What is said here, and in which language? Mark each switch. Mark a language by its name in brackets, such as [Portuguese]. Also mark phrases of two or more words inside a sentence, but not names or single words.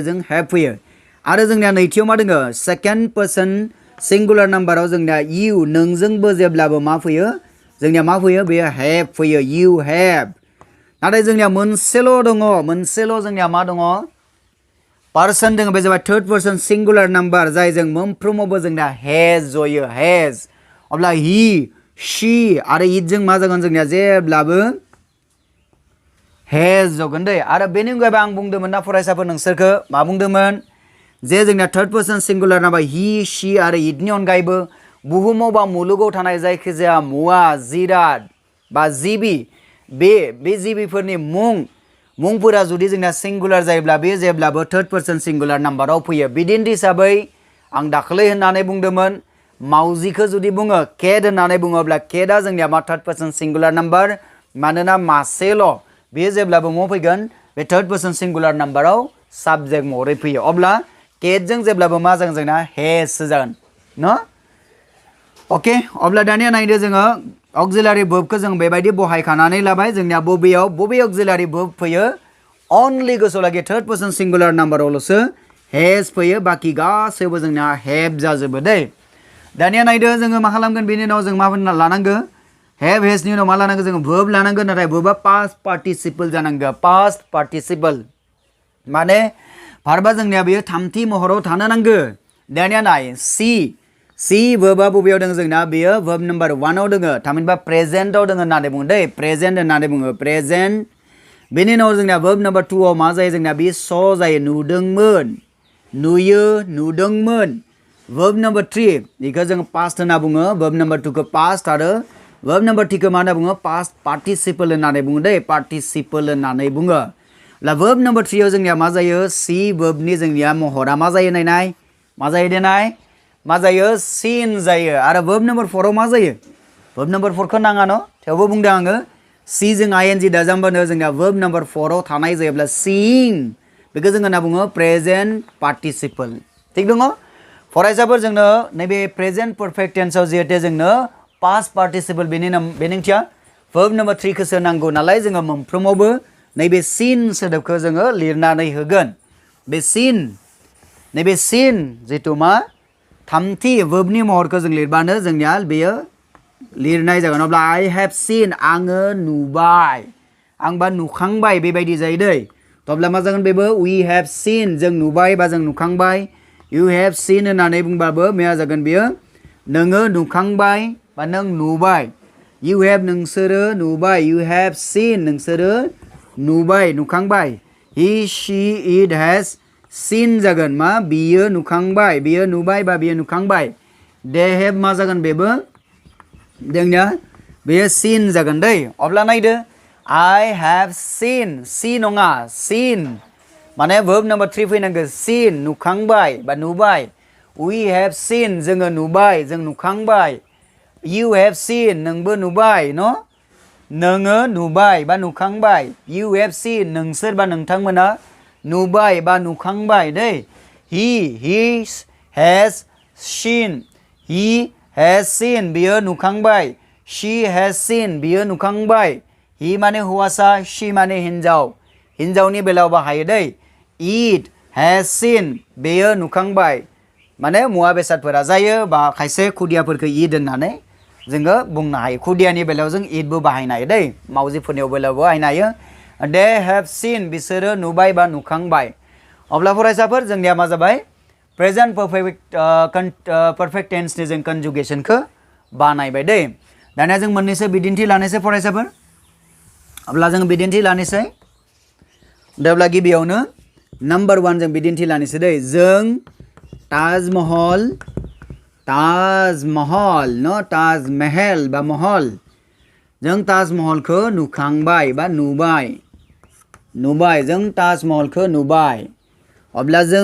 [Bodo] जों हेव फैयो आरो जोंनिया नैथियाव मा दोङो [English] second person singular [Bodo] नाम्बाराव जोंनिया यू नोंजोंबो जेब्लाबो मा फैयो जोंनिया मा फैयो बेयो हेव फैयो यू हेव नाथाय जोंनिया मोनसेल' जोंनिया मा दङ पार्सन दङ बे जाबाय [English] third person singular number [Bodo] जाय जों मोनफ्रोमावबो जोंनिया हेज जयो हेज अब्ला [English] he she [Bodo] आरो इट जों मा जागोन जोंनिया जेब्लाबो हेज जगोन दै आरो बेनि अनगायैबो आं बुंदोंमोन ना फरायसाफोर नोंसोरखौ मा बुंदोंमोन जे जोंनिया [English] third person singular number he she [Bodo] आरो इटनि अनगायैबो बुहुमाव बा मुलुगाव थानाय जायखिजाया मुवा जिराद बा जिबि बे जिबिफोरनि मुंफोरा जुदि जोंना सिंगुलार जायोब्ला बे जेब्लाबो [English] third person singular [Bodo] नाम्बाराव फैयो बिदिन्थि हिसाबै आं दाखालै होननानै बुंदोंमोन मावजिखौ जुदि बुङो केट होननानै बुङोब्ला केटआ जोंनिया मा [English] third person singular number [Bodo] मानोना मासेल' बेयो जेब्लाबो मा फैगोन बे [English] third person singular [Bodo] नाम्बाराव साबजेक्ट महरै फैयो अब्ला केटजों जेब्लाबो मा जागोन जोंना हेजसो जागोन न अके अब्ला दानिया नायदो जोङो अक्सिलारि वर्बखौ जों बेबायदि बहायखानानै लाबाय जोंनिया बबे [English] auxiliary verb [Bodo] फैयो अनलि गोसोआव लागि [English] third person singular [Bodo] नाम्बारावल'सो हेज फैयो बाखि गासैबो जोंना हेभ जाजोबो दै दानिया नायदो जोङो मा खालामगोन बेनि उनाव जों मा लानांगो हेभ हेजनि उनाव मा लानांगो जोङो वर्ब लानांगोन नाथाय वर्बआ [English] past participle [Bodo] जानांगौ [English] past participle [Bodo] माने भार्बा जोंनिया बेयो थामथि महराव थानो नांगो दानिया नाय सी सी verba बबेयाव दङ जोंना बेयो [English] verb number 1 [Bodo] आव दङ थामहिनबा present आव दङ होननानै बुङो दै present होननानै बुङो present बेनि उनाव जोंना [English] verb number 2 [Bodo] आव मा जायो जोंना बे saw जायो नुदोंमोन नुयो नुदोंमोन [English] verb number 3 [Bodo] बेखौ जों past होनना बुङो [English] verb number 2 [Bodo] खौ past आरो [English] verb number 3 [Bodo] खौ मा होनना बुङो [English] past participle [Bodo] होननानै बुङो दै participle होननानै बुङो ला [English] verb number 3 [Bodo] आव जोंनिया मा जायो सी verb नि जोंनिया महरा मा जायो नायनाय मा जायो देनाय मा जायो seen जायो आरो [English] verb number [Bodo] 4 आव मा जायो [English] verb number 4 [Bodo] खौ नाङा न थेवबो बुंदों आङो सी जों ing दाजाबबानो जोंनिया verb number 4 आव थानाय जायोब्ला seeing बेखौ जों होनना बुङो [English] present participle [Bodo] थिग दङ फरायसाफोर जोंनो नैबे [English] present perfect tense [Bodo] आव जिहेतु जोंनो past participle बेनि ओंथिया verb number 3 खौसो नांगौ नालाय जोङो मोनफ्रोमावबो नैबे seen सोदोबखौ जोङो लिरनानै होगोन बे seen नैबे seen जितु मा थामथि verb नि महरखौ जों लिरबानो जोंनिया बेयो लिरनाय जागोन अब्ला [English] I have seen [Bodo] आङो नुबाय आंबा नुखांबाय बेबायदि जायो दै अब्ला मा जागोन बेबो [English] we have seen [Bodo] जों नुबाय बा जों नुखांबाय [English] you have seen [Bodo] होननानै बुंबाबो मा जागोन बेयो नोङो नुखांबाय बा नों नुबाय [English] you have [Bodo] नोंसोरो नुबाय [English] you have seen [Bodo] नोंसोरो नुबाय नुखांबाय [English] he she it has seen [Bodo] जागोन मा बियो नुखांबाय बियो नुबाय बा बियो नुखांबाय [English] they have [Bodo] मा जागोन बेबो जोंनिया बेयो seen जागोन दै अब्ला नायदो [English] I have seen see [Bodo] नङा seen माने verb number 3 फैनांगौ seen नुखांबाय बा नुबाय [English] we have seen [Bodo] जोङो नुबाय जों नुखांबाय [English] you have seen [Bodo] नोंबो नुबाय न नोङो नुबाय बा नुखांबाय [English] you have seen [Bodo] नोंसोर बा नोंथांमोना नुबाय बा नुखांबाय दै he [English] has seen he has seen [Bodo] बियो नुखांबाय [English] she has seen [Bodo] बियो नुखांबाय [English] he [Bodo] माने हौवासा she माने हिन्जाव हिन्जावनि बेलायाव बाहायो दै [English] it has seen [Bodo] बेयो नुखांबाय माने मुवा बेसादफोरा जायो बा खायसे खुदियाफोरखौ id होननानै जोङो बुंनो हायो खुदियानि बेलायाव जों idबो बाहायनो हायो दै मावजिफोरनि बेलायावबो बाहायनो हायो [English] they have seen [Bodo] बिसोरो नुबाय बा नुखांबाय अब्ला फरायसाफोर जोंनिया मा जाबाय present [English] perfect tense [Bodo] नि जों conjugationखौ बानायबाय दै दानिया जों मोननैसो बिदिन्थि लानोसै फरायसाफोर अब्ला जों बिदिन्थि लानोसै अब्ला गिबियावनो नम्बर 1 जों बिदिन्थि लानोसै दै जों ताजमहल न ताजमहल बा महल जों ताजमहलखौ नुखांबाय बा नुबाय जों ताजमहलखौ नुबाय अब्ला जों